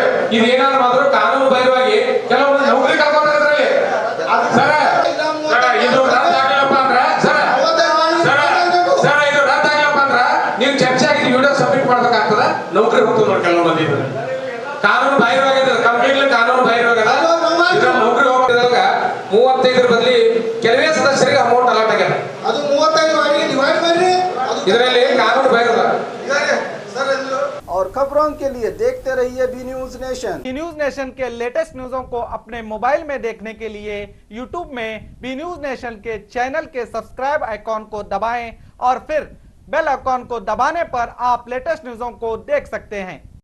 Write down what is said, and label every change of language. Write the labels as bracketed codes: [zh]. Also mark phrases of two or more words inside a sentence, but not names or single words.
[kn] ಇದೇನಾದ್ರು ಮಾತ್ರ ಕಾನೂನು ಬಾಹಿರವಾಗಿ ಕೆಲವೊಂದು ನೌಕರಿ ಕಳ್ಕೊಂಡ್ರೆ ಇದರಲ್ಲಿ ಸರ್ ಇದು ರದ್ದಾಗಿಲ್ಲಪ್ಪ ಅಂದ್ರ ಸರ್ ಇದು ರದ್ದಾಗಿಲ್ಲಪ್ಪ ಅಂದ್ರ ನೀವು ಚರ್ಚೆ ಆಗಿ [en] video submit [kn] ಮಾಡ್ಬೇಕಾಗ್ತದ. ನೌಕರಿ ಹೋಗ್ತದೆ ನೋಡಿ ಕೆಲವು ಮಂದಿ. ಕಾನೂನು ಬಾಹಿರವಾಗಿದೆ, ಕಂಪ್ಲೀಟ್ಲಿ ಕಾನೂನು ಬಾಹಿರವಾಗಿದೆ. ನೌಕರಿ ಹೋಗ್ತಿದ್ದಾಗ 35 ಬದಲಿ ಕೆಲವೇ ಸದಸ್ಯರಿಗೆ [en] amount allot [kn] ಆಗ್ಯಾರ. ಅದು 35 ಡಿವೈಡ್ [hi] खबरों के लिए देखते रहिए बी न्यूज नेशन। बी न्यूज नेशन के [en] latest news [hi] को अपने मोबाइल में देखने के लिए यूट्यूब में बी न्यूज नेशन के चैनल के [en] subscribe icon [hi] को दबाएं और फिर [en] bell icon [hi] को दबाने पर आप [en] latest news [hi] को देख सकते हैं।